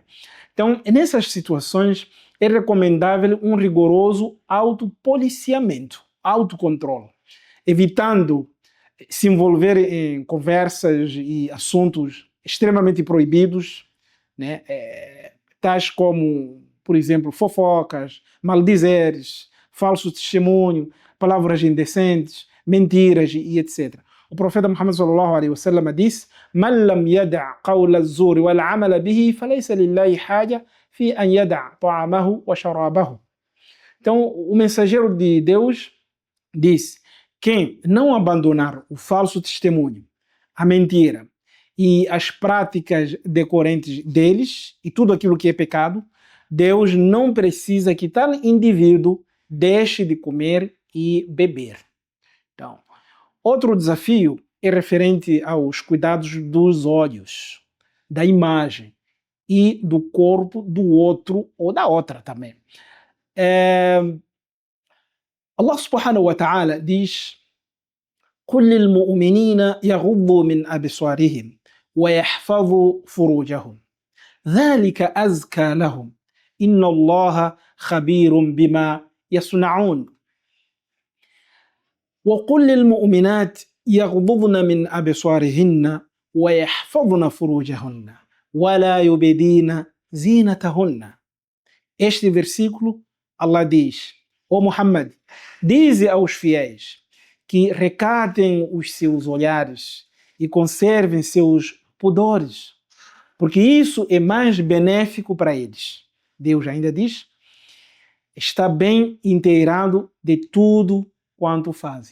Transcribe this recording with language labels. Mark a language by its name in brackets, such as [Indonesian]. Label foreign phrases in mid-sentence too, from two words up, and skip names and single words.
[Portuguese] Então, nessas situações, é recomendável um rigoroso autopoliciamento, autocontrole, evitando se envolver em conversas e assuntos extremamente proibidos, né? Tais como, por exemplo, fofocas, maldizeres, falso testemunho, palavras indecentes, mentiras e etc. O profeta Muhammad [Arabic] صلى الله عليه وسلم disse: "من لم يدع قول الزور والعمل به فليس لله حاجة في أن يدع طعامه وشرابه." [Portuguese] Então, o mensageiro de Deus diz: quem não abandonar o falso testemunho, a mentira e as práticas decorrentes deles e tudo aquilo que é pecado, Deus não precisa que tal indivíduo deixe de comer e beber. Então, outro desafio é referente aos cuidados dos olhos, da imagem e do corpo do outro ou da outra também. [Arabic] Allah سبحانه وتعالى diz: قل للمؤمنين يغضوا من أبصارهم ويحفظوا فروجهم ذلك أزكى لهم إن الله خبير بما يصنعون. وقل للمؤمنات يغضضن من أبصارهن ويحفظن فروجهن ولا يبدين زينتهن. [Portuguese] Este versículo, Allah diz: Ó Muhammad, dize aos fiéis que recatem os seus olhares e conservem seus pudores, porque isso é mais benéfico para eles. Deus ainda diz: está bem inteirado de tudo quanto fazem.